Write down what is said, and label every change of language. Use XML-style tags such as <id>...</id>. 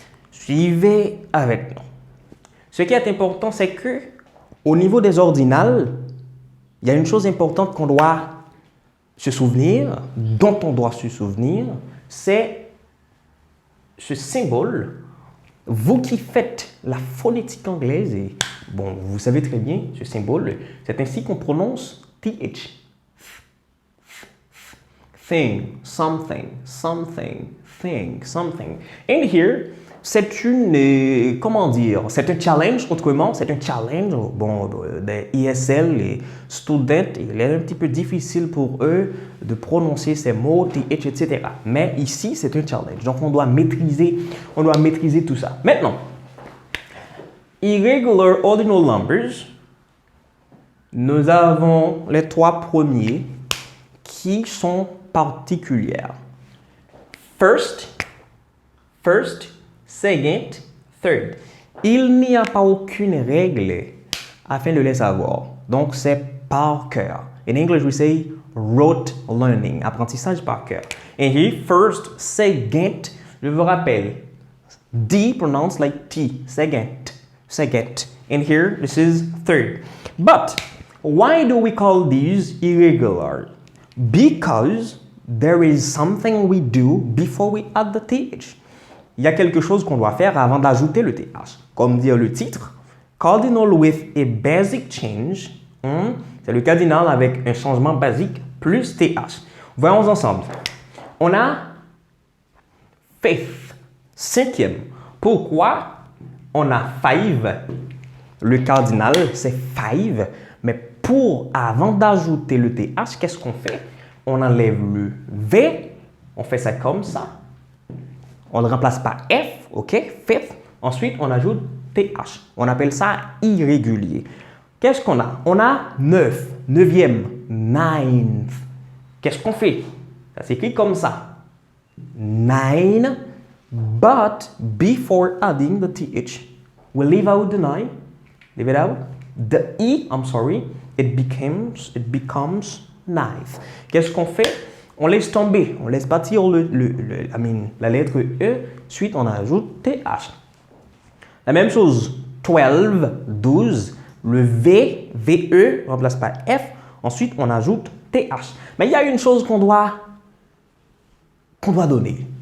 <fr>Suivez avec nous. Ce qui est important, c'est que au niveau des ordinales, il y a une chose importante qu'on doit se souvenir, dont on doit se souvenir, c'est ce symbole. Vous qui faites la phonétique anglaise, et bon, vous savez très bien ce symbole, c'est ainsi qu'on prononce TH.</fr> <en>Thing, something, something, thing, something. And here,</en> <fr>c'est une, comment dire, c'est un challenge, autrement, c'est un challenge, bon, des ESL, les students, il est un petit peu difficile pour eux de prononcer ces mots, TH, etc. Mais ici, c'est un challenge, donc on doit maîtriser tout ça. Maintenant,</fr> <en>irregular ordinal numbers,</en> <fr>nous avons les trois premiers qui sont particulières.</fr> <en>First, second, third.</en> <fr>Il n'y a pas aucune règle afin de les savoir. Donc, c'est par cœur.</fr> <en>In English, we say rote learning,</en> <fr>apprentissage par cœur.</fr> <en>And here, first, second,</en> <fr>je vous rappelle,</fr> <en>D pronounced like T, second, second. And here, this is third. But, why do we call these irregular? Because there is something we do before we add the TH.</en> <fr>Il y a quelque chose qu'on doit faire avant d'ajouter le TH. Comme dit le titre,</fr> <en>cardinal with a basic change.</en> <fr>C'est le cardinal avec un changement basique plus TH. Voyons ensemble. On a fifth, cinquième. Pourquoi on a five? Le cardinal, c'est five. Mais avant d'ajouter le TH, qu'est-ce qu'on fait? On enlève le V. On fait ça comme ça. On le remplace par F, ok? Fifth. Ensuite, on ajoute TH. On appelle ça irrégulier. Qu'est-ce qu'on a? On a 9, neuvième, ninth. Qu'est-ce qu'on fait? Ça s'écrit comme ça.</fr> <en>Nine, but before adding the TH. We leave out the 9. Leave it out. The E, I'm sorry, it becomes ninth.</en> <fr>Qu'est-ce qu'on fait? On laisse tomber, on laisse bâtir la lettre E, ensuite on ajoute TH. La même chose, 12, 12, le V, VE remplace par F, ensuite on ajoute TH. Mais il y a une chose qu'on doit donner.</fr>